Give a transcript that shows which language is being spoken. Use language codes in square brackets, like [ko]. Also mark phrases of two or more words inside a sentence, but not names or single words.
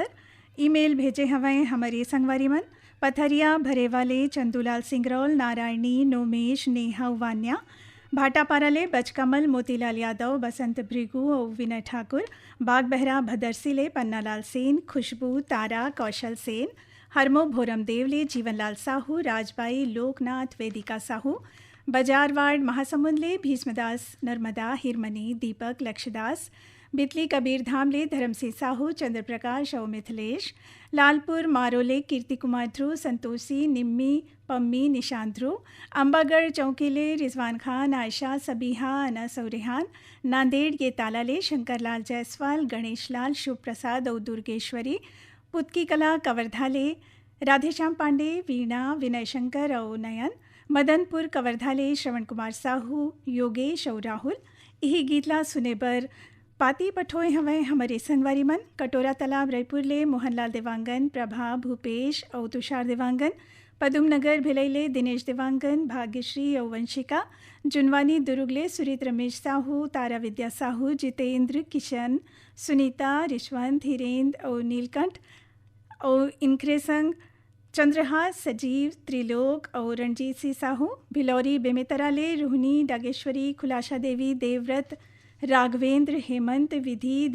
[hne] ईमेल भेजे हवें हमारे संगवारी मन पथरिया भरे वाले चंदूलाल सिंगरौल, नारायणी, नोमेश, नेहा, वान्या, भाटापाराले बचकमल, मोतीलाल यादव, बसंत भृगु और विनय ठाकुर, बाग बहरा भदरसीले पन्नालाल सेन, खुशबू, तारा, कौशल सेन, हरमो भोरम देवले, जीवनलाल साहू, राजबाई, लोकनाथ, वेदिका साहू, बजारवाड़ महासमुंदले भीष्मदास, नर्मदा, हिरमनी, दीपक, लक्षदास, बितली कबीर धामले, धर्मसिंह साहू, चंद्र प्रकाश और मिथिलेश, लालपुर मारोले, कीर्ति कुमार ध्रुव, संतोषी, निम्मी, पम्मी, निशांत ध्रुव, अम्बागढ़ चौकीले, रिजवान खान, आयशा, सबीहा, अनस और रेहान, नांदेड़ ये तालाले, शंकरलाल जायसवाल, गणेश लाल, शिव प्रसाद और दुर्गेश्वरी, पुतकी कला, कवर्धाले, राधेश्याम पांडे, वीणा, विनय शंकर और नयन, मदनपुर कवर्धाले, श्रवण कुमार साहू, योगेश और राहुल। यही गीतला सुने बर पाती पठोए हवें हमारे संगवारी मन कटोरा तालाब रायपुरले, मोहनलाल देवांगन, प्रभा, भूपेश और तुषार देवांगन, पदुम नगर भिलैले, दिनेश देवांगन, भाग्यश्री और वंशिका, जुनवानी दुर्गले, सुरीत रमेश साहू, तारा विद्या साहू, जितेंद्र, किशन, सुनीता, रिशवंत, हिरेंद्र और नीलकंठ और इनके संग चंद्रहास, सजीव, त्रिलोक और रणजीत सिंह साहू, भिलौरी बेमेतराले, रोहिणी, डागेश्वरी, खुलाशा देवी, देवव्रत, राघवेंद्र, हेमंत, विधि,